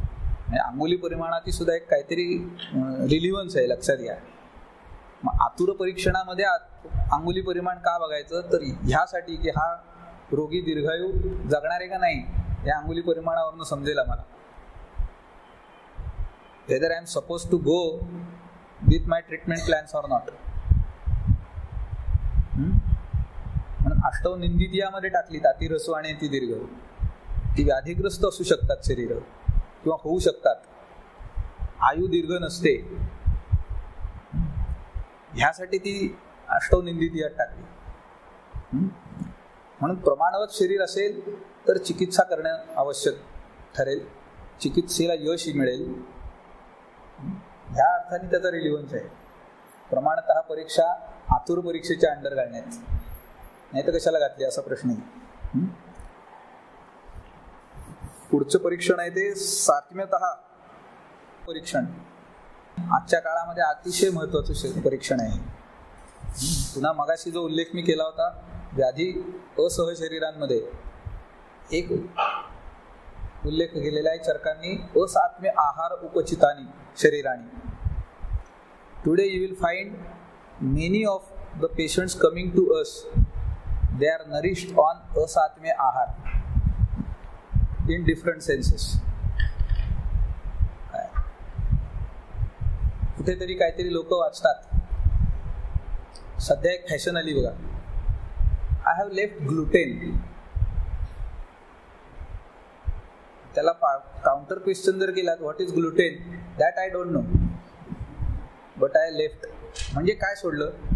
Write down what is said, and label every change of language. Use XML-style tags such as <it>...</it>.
<mr>म्हणजे अंगुली परिमाणाची सुद्धा एक काहीतरी रिलिव्हन्स आहे, लक्षात घ्या. मग आतुर परीक्षणामध्ये अंगुली परिमाण का बघायचं? तर ह्यासाठी की हा रोगी दीर्घायू जगणार आहे का नाही या अंगुली परिमाणावरून समजेल आम्हाला.</mr> <en>whether I am supposed to go with my treatment plans or not.</en> <mr>म्हणून अष्टव निंदितियामध्ये टाकली ताती रसू आणि ती दीर्घ. ती व्याधीग्रस्त असू शकतात शरीर, किंवा होऊ शकतात, आयु दीर्घ नसते, ह्यासाठी ती अष्टव निंदितियात टाकली. म्हणून प्रमाणवत शरीर असेल तर चिकित्सा करणं आवश्यक ठरेल, चिकित्सेला यश मिळेल. ह्या अर्थाने त्याचा रिलिव्हन्स आहे. प्रमाणतः परीक्षा आतुर परीक्षेच्या अंडर घालण्यात, नाही तर कशाला घातली असा प्रश्न आहे. पुढचं परीक्षण आहे ते सात्म्यतः परीक्षण. आजच्या काळामध्ये अतिशय महत्वाचं परीक्षण आहे. पुन्हा मगाशी जो उल्लेख मी केला होता व्याधी असहशरीरांमध्ये, एक उल्लेख केलेला आहे चरकांनी, असात्म्य आहार उपचितानी शरीरानी.</mr> <en>Today you will find many of the patients coming to us, they are nourished on asatmya ahara in different senses.</en> <mr>कुठेतरी काहीतरी लोक वाचतात, सध्या एक फॅशन आली बघा,</mr> <en>I have left gluten.</en> <mr>त्याला काउंटर क्वेश्चन जर केला,</mr> <en>What is gluten, that I don't know, but I left.</en> <mr>म्हणजे काय सोडलं?</mr>